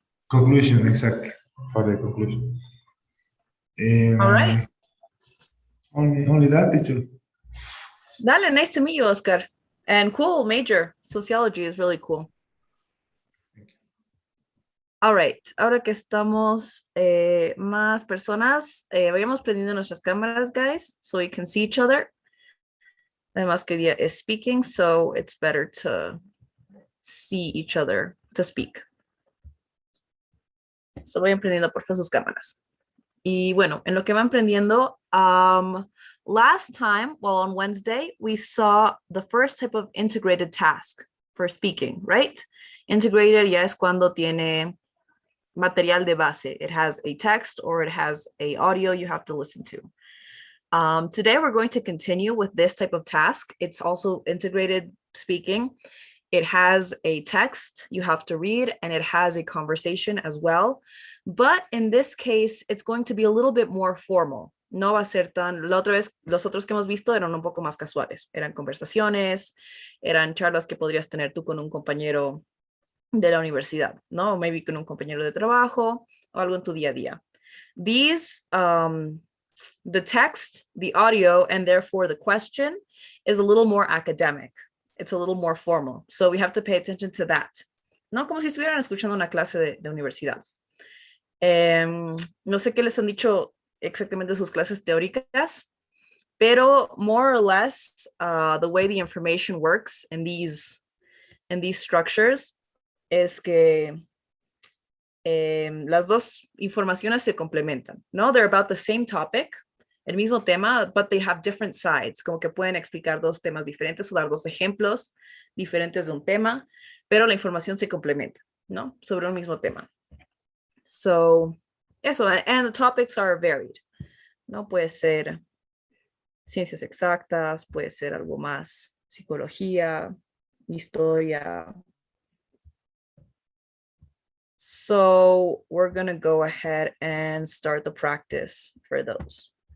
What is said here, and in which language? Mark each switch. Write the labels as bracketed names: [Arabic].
[English] Conclusion, exactly, for the conclusion. All right. Only that, teacher. Dale, nice to meet you, Oscar. And cool major. Sociology is really cool. All right. [Spanish] Ahora que estamos más personas, vayamos prendiendo nuestras cámaras, [English] guys, so we can see each other. [Spanish] Además que [English] Dia is speaking, so it's better to see each other to speak. [Spanish] So vayan prendiendo por favor sus cámaras. Y bueno, en lo que van prendiendo, [English] last time, well, on Wednesday, we saw the first type of integrated task for speaking, right? [Spanish] Integrated ya es cuando tiene material de base. [English] It has a text or it has a audio you have to listen to. Today, we're going to continue with this type of task. It's also integrated speaking. It has a text you have to read, and it has a conversation as well. But in this case, it's going to be a little bit more formal. [Spanish] No va a ser tan, la otra vez, los otros que hemos visto eran un poco más casuales. Eran conversaciones, eran charlas que podrías tener tú con un compañero de la universidad, ¿no? O maybe con un compañero de trabajo o algo en tu día a día. [English] These, the text, the audio, and therefore the question is a little more academic. It's a little more formal. So we have to pay attention to that. [Spanish] No como si estuvieran escuchando una clase de universidad. No sé qué les han dicho exactamente sus clases teóricas, pero [English] more or less, the way the information works in these structures [Spanish] es que las dos informaciones se complementan, ¿no? [English] They're about the same topic, [Spanish] el mismo tema, [English] but they have different sides, [Spanish] como que pueden explicar dos temas diferentes o dar dos ejemplos diferentes de un tema, pero la información se complementa, ¿no? Sobre un mismo tema. [English] So, eso, and the topics are varied, ¿no? [Spanish] Puede ser ciencias exactas, puede ser algo más psicología, historia. [English] So we're going to go ahead and start the practice for those.